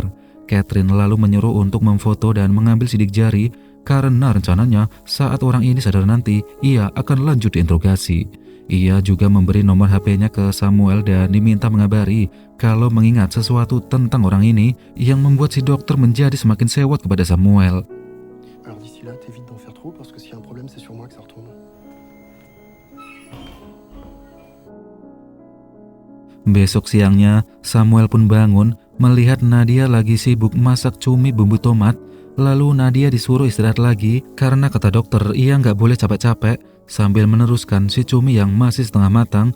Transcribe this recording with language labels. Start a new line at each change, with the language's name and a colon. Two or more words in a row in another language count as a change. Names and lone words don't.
Indonesian: Catherine lalu menyuruh untuk memfoto dan mengambil sidik jari, karena rencananya saat orang ini sadar nanti, ia akan lanjut diinterogasi. Ia juga memberi nomor HP-nya ke Samuel dan diminta mengabari kalau mengingat sesuatu tentang orang ini yang membuat si dokter menjadi semakin sewot kepada Samuel.
French: Alors d'ici là, t'évites d'en faire trop parce que s'il y a un problème, c'est sur moi que ça retourne.
Indonesian: Besok siangnya, Samuel pun bangun melihat Nadia lagi sibuk masak cumi bumbu tomat. Lalu Nadia disuruh istirahat lagi karena kata dokter ia nggak boleh capek-capek, sambil meneruskan si cumi yang masih setengah matang.